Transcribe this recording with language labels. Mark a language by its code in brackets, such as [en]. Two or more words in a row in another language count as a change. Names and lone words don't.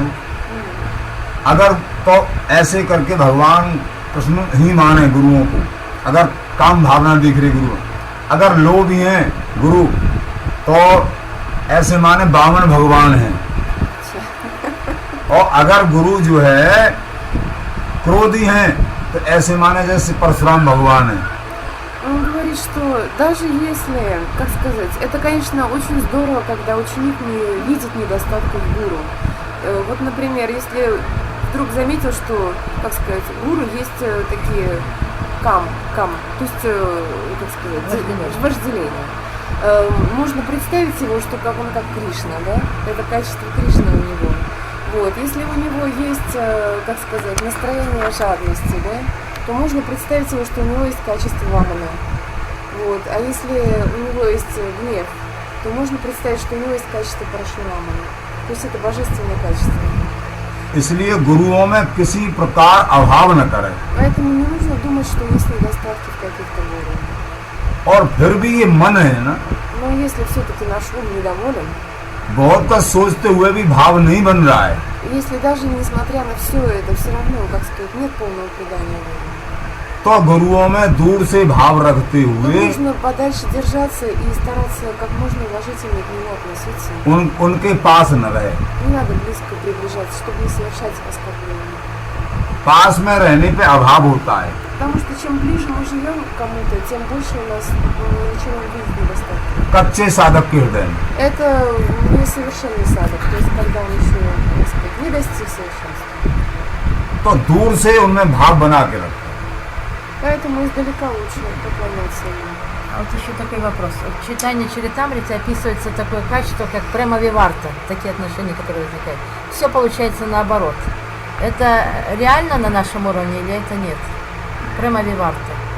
[hi] अगर तो ऐसे करके भगवान कृष्ण ही माने गुरुओं को, अगर काम भावना दिख रही गुरु, अगर लोभी हैं गुरु तो ऐसे माने बामन भगवान हैं, और अगर गुरु जो है क्रोधी हैं तो ऐसे माने जैसे परशुराम भगवान है। [ru] Он говорит, что даже если, как сказать, это, конечно, очень здорово, когда ученик не видит недостатков гуру. Вот, например, если вдруг заметил, что, как сказать, гуру есть такие то есть, как сказать, вожделение. Можно представить его, что как он как Кришна, да? Это качество Кришны у него. Вот. Если у него есть, как сказать, настроение жадности, да, то можно представить его, что у него есть качество Вамана. Вот. А если у него есть гнев, то можно представить, что у него есть качество Парашурамана. То есть это божественное качество. [hi] इसलिए गुरुओं में किसी प्रकार अभाव न करे, [ru] Поэтому не нужно думать, что есть недостатки в каких-то гуру. [hi] और फिर भी ये मन है ना, [ru] Но если все-таки наш ум недоволен, [hi] बहुत कुछ सोचते हुए भी भाव नहीं बन रहा है, [ru] если даже несмотря на все это, все равно, как сказать, нет полного предания гуру, [hi] तो गुरुओं में दूर से भाव रखते [ru] то [hi] हुए [ru] нужно подальше держаться и стараться как можно уважительнее к нему относиться. [hi] उनके पास न रहे। [ru] Не надо близко приближаться, чтобы не совершать оскорбления. [hi] पास में रहने पे अभाव होता है, [ru] Потому что чем ближе мы живем к кому-то, тем больше у нас начинаем видеть недостатки. [hi] कच्चे साधक के हृदय में। [ru] Это несовершенный садок, то есть когда он еще, так сказать, не достиг совершенства. [hi] तो दूर से उनमें भाव बना के रखो। [ru] Поэтому издалека лучше поклоняться ему. А вот еще такой вопрос. В читании Чаритамрити описывается такое качество, как [sa] प्रेम विवर्त, [ru] такие отношения, которые возникают. Все получается наоборот. Это реально на нашем уровне или это нет? Прямо виварты.